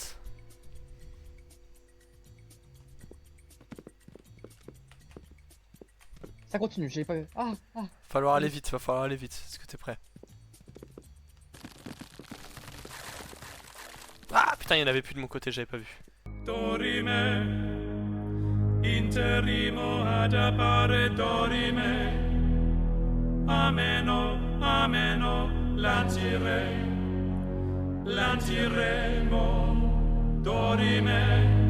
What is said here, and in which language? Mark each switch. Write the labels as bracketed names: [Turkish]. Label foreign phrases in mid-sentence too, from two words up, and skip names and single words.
[French] Ça continue, j'ai pas vu. Ah. Va falloir aller vite, est-ce que t'es prêt? Ah putain, il y en avait plus de mon côté, j'avais pas vu. Dorime, interimo ad appare dorime. Ameno, lantiremo, dorime.